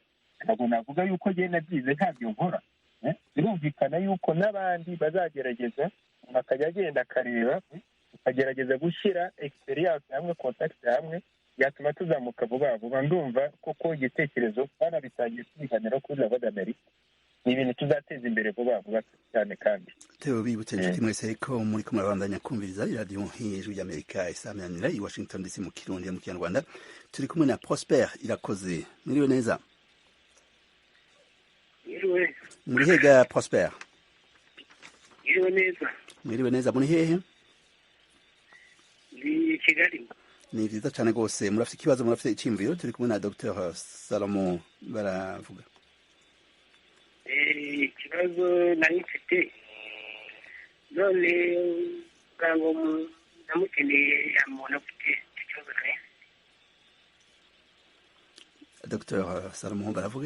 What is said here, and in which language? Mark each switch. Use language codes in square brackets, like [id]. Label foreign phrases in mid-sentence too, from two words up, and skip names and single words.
[rw] Ntabwo navuga yuko njye nabyize ntabyo nkora. Birumvikana yuko n'abandi bazagerageza, bakajya agenda akareba, agerageza gushyira experience hamwe, contact hamwe, yatuma tuzamuka vuba vuba. Ndumva koko igitekerezo twanabitangiye tubiganira kuri La Voix d'Amérique, ni ibintu tuzateza imbere vuba vuba cyane. Kandi [rn] Theo, bibutse inshuti mwese ko muri kumwe murabandanya kumviriza iradiyo y'Ijwi ry'Amerika isaminanira i Washington DC mu Kirundi mu Kinyarwanda. Turi kumwe na Prosper Irakoze. Mwiriwe neza? Muri hega Prosper? Mwiriwe neza, muri hehe? Ni Kigali. Ni vyiza cyane rwose. Murafite ikibazo, murafite icyimviro? Turi kumwe na Dr Salomo baravuga. [rw] Ikibazo nari mfite, none ngo namukeneye umuntu afite ikibazo nawe. Dr Salomo baravuga.